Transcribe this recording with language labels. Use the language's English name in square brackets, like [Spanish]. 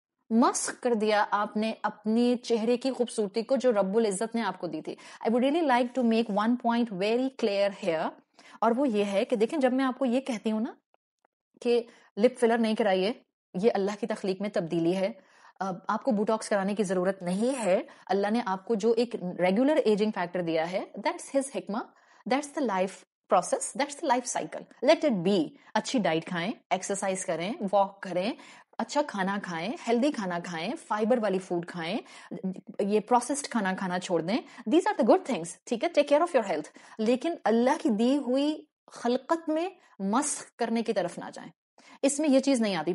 [Urdu] مسخ کر دیا آپ نے اپنی چہرے کی خوبصورتی کو جو رب العزت نے آپ کو دی تھی. [English] I would really like to make one point very clear here، [Urdu] اور وہ یہ ہے کہ دیکھیں جب میں آپ کو یہ کہتی ہوں نا کہ لپ فلر نہیں کرائیے، یہ اللہ کی تخلیق میں تبدیلی ہے، آپ کو بوٹاکس کرانے کی ضرورت نہیں ہے. اللہ نے آپ کو جو ایک ریگولر ایجنگ فیکٹر دیا ہے، [English] that's his حکمہ، that's the life process, that's the life cycle, let it be. [Urdu] اچھی ڈائٹ کھائیں، ایکسرسائز کریں، واک کریں، اچھا کھانا کھائیں، ہیلدی کھانا کھائیں، فائبر والی فوڈ کھائیں، یہ پروسیسڈ کھانا کھانا چھوڑ دیں. [English] these are the good things, [Urdu] ٹھیک ہے، [English] Take care of your health. [Urdu] لیکن اللہ کی دی ہوئی خلقت میں مسخ کرنے کی طرف نہ جائیں. اس میں یہ چیز نہیں آتی.